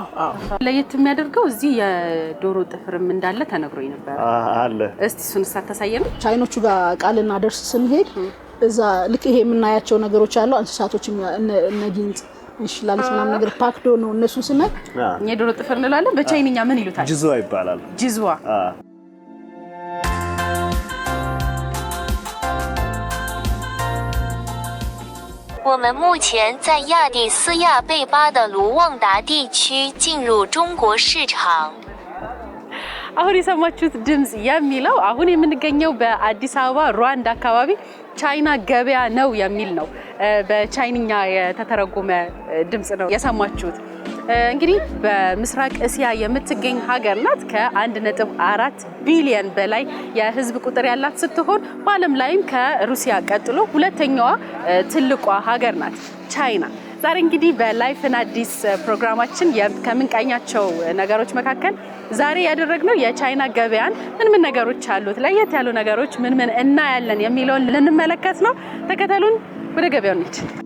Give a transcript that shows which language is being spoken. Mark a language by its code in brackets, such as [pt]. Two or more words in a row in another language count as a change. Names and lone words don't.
[am] አዎ። ለየት የሚያደርገው እዚህ የዶሮ ጥፍርም እንዳለ ተነግሮኝ ነበር። አለ። እስቲ እሱን ሳታሳየን። ቻይኖቹ ጋር ቃልና ደርስ ስንሄድ እዛ ልክ ይሄ የምናያቸው ነገሮች አሉ። እንስሳቶች እነ ጊንጥ እንሽላሊት ምናምን ነገር ፓክዶ ነው እነሱን ስናይ የዶሮ ጥፍር እንላለን። በቻይንኛ ምን ይሉታል? ጅዝዋ ይባላል። ጅዝዋ። [zh] 我们目前在亚的斯亚贝巴的卢旺达地区进入中国市场。 [am] አሁን የሰማችሁት ድምጽ የሚለው አሁን የምንገኘው በአዲስ አበባ ሩዋንዳ አካባቢ ቻይና ገበያ ነው የሚል ነው። በቻይንኛ የተተረጎመ ድምጽ ነው የሰማችሁት። እንግዲህ በምስራቅ እስያ የምትገኝ ሀገር ናት። ከ1.4 ቢሊዮን በላይ የህዝብ ቁጥር ያላት ስትሆን በዓለም ላይም ከሩሲያ ቀጥሎ ሁለተኛዋ ትልቋ ሀገር ናት ቻይና። ዛሬ እንግዲህ በላይፍን አዲስ ፕሮግራማችን ከምንቃኛቸው ነገሮች መካከል ዛሬ ያደረግነው የቻይና ገበያን ምን ነገሮች አሉት፣ ለየት ያሉ ነገሮች ምን እናያለን የሚለውን ልንመለከት ነው። ተከተሉን፣ ወደ ገበያው እንሂድ።